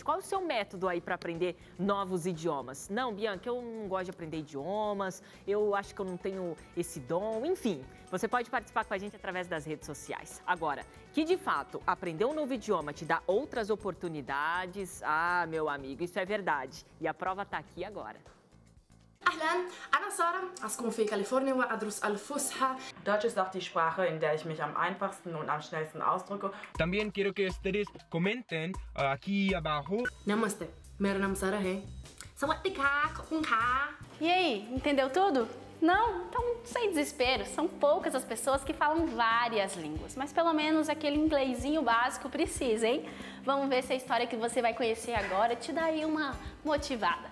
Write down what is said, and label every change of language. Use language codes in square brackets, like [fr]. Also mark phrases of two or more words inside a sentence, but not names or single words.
[pt] Qual é o seu método aí para aprender novos idiomas? Não, Bianca, eu não gosto de aprender idiomas, eu acho que eu não tenho esse dom, enfim. Você pode participar com a gente através das redes sociais. Agora, que de fato aprender um novo idioma te dá outras oportunidades, meu amigo, isso é verdade. E a prova está aqui agora. [ar] أهلا أنا سارة أسكن في كاليفورنيا وأدرس الفصحى. [de] Deutsch ist auch die Sprache, in der ich mich am einfachsten und am schnellsten ausdrücke. [es] También quiero que ustedes comenten aquí abajo. [pt] Namaste, meu nome é Sara Rê. [th] สวัสดีค่ะ คุณค่ะ. [pt] E aí, entendeu tudo? Não? Então, sem desespero, são poucas as pessoas que falam várias línguas, mas pelo menos aquele inglesinho básico precisa, hein? Vamos ver se a história que você vai conhecer agora te dá aí uma motivada.